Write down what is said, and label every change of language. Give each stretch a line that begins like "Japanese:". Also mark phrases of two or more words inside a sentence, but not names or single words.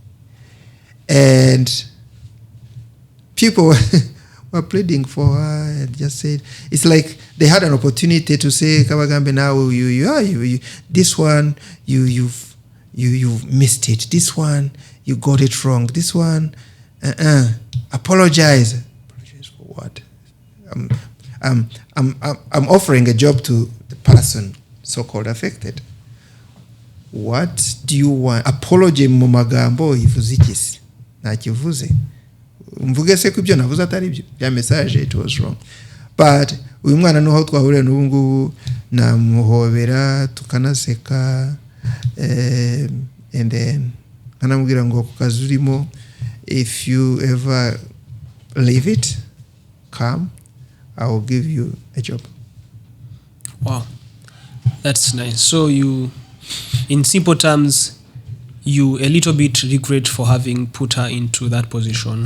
English: And people were pleading for her and just said, it's like they had an opportunity to say, Kabagambe, now you this one, you've missed it. This one, you got it wrong. This one, apologize. Apologize for what? I'm offering a job to the person so-called affected. What do you want?
Kinyarwanda: Apology mu magambo ivuze iki? Ntakivuze. Mvuge se kubyo navuze atari byo. Ya message,
English: it was wrong. But
Kinyarwanda: uyu mwana no twahurira n'ubu ngubu namuhobera tukanaseka
English: and then
Kinyarwanda: anamubwira ngo ku kazi urimo,
English: if you ever leave it, come, I will give you a job. Wow, that's nice. So you, in simple terms, you a little bit regret for having put her into that position.